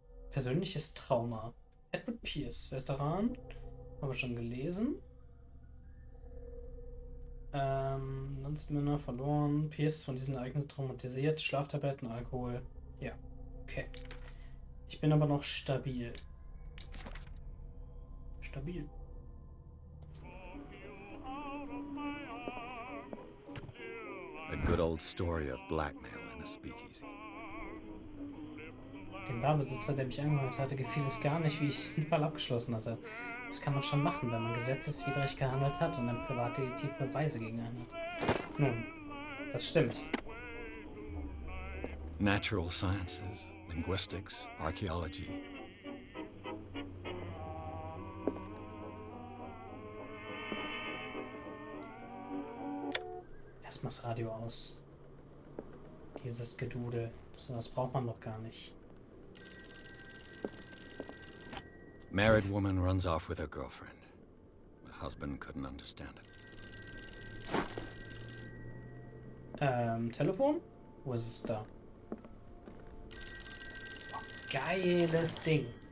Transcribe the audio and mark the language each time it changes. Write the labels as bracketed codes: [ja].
[de] Persönliches Trauma. Edward Pierce, Veteran. Haben wir schon gelesen. Landsmänner verloren. Pierce von diesen Ereignissen traumatisiert. Schlaftabletten, Alkohol. Ja, okay. Ich bin aber noch stabil. Stabil. [en] A good old story of blackmail in a speakeasy. [de] Dem Barbesitzer, der mich angehört hatte, gefiel es gar nicht, wie ich den Fall abgeschlossen hatte. Das kann man schon machen, wenn man gesetzeswidrig gehandelt hat und ein Privatdetektiv Beweise gegen einen hat. Nun, das stimmt. [en] Natural sciences, linguistics, archaeology. [de] Erstmal das Radio aus. Dieses Gedudel. So was braucht man doch gar nicht. [en] Married woman runs off with her girlfriend. The husband couldn't understand it. [de] Telefon? Wo ist es da? Oh, geiles Ding.